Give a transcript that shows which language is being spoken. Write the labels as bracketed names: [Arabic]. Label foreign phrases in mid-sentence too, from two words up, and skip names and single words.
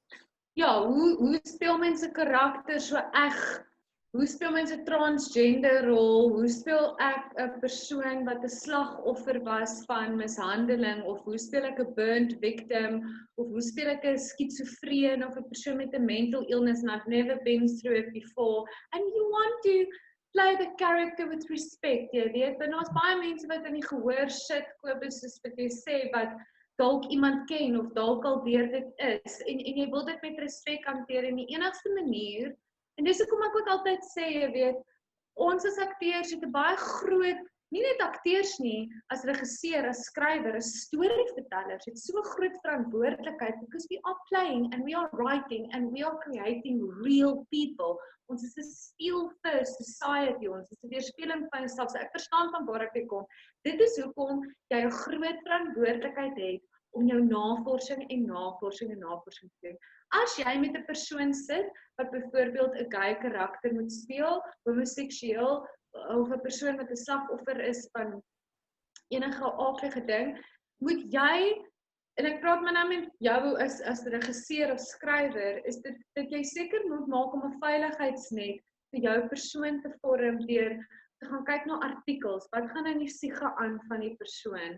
[Afrikaans] Ja, hoe speel mense karakter so eg Hoe speel mens 'n transgender rol? Hoe speel ek 'n persoon wat 'n slagoffer was van mishandeling? Of hoe speel ek 'n [English] burnt victim? [Afrikaans] Of hoe speel ek 'n skizofreen of 'n persoon met 'n [English] mental illness and I've never been through it before? And you want to play the character with respect, [Afrikaans] jy weet, want daar's baie mense wat in die gehoor sit, Kobus, soos wat jy sê, wat dalk iemand ken of dalk al deur dit is, en jy wil dit met respek hanteer, en die enigste manier, en dis hoekom ek ook altyd sê, jy weet, ons as akteurs het 'n baie groot, nie net akteurs nie, as regisseur, as skrywer, as storievertellers, het so 'n groot verantwoordelikheid, [English] because we are playing, and we are writing, and we are creating real people. [Afrikaans] Ons is 'n [English] spiel-first society, [Afrikaans] ons is 'n weerspieëling van jouself, so ek verstaan van waar ek kom. Dit is hoekom jy 'n groot verantwoordelikheid het om jou navorsing en navorsing en navorsing te doen. As jy met 'n persoon sit, wat byvoorbeeld 'n gay karakter moet speel, homoseksueel, of 'n persoon wat 'n slagoffer is van enige aaklige ding, moet jy, en ek praat maar nou met jou as regisseur of skrywer, is dit dat jy seker moet maak om 'n veiligheidsnet vir jou persoon te vorm deur te gaan kyk na artikels, wat gaan in die siege aan van die persoon.